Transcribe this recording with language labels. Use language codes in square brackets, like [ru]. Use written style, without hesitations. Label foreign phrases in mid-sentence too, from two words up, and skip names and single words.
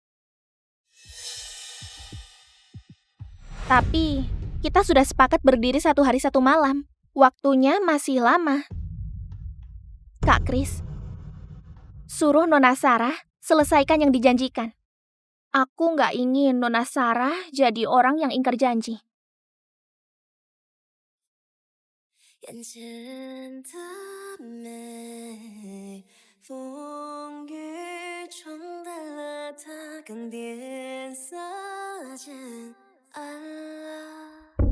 [id] Tapi, kita sudah sepakat berdiri satu hari satu malam. Waktunya masih lama. Kak Kris, suruh Nona Sarah selesaikan yang dijanjikan. Aku nggak ingin Nona Sarah jadi orang yang ingkar janji. [zh] 眼前的美，风雨冲淡了它，更点色渐暗了。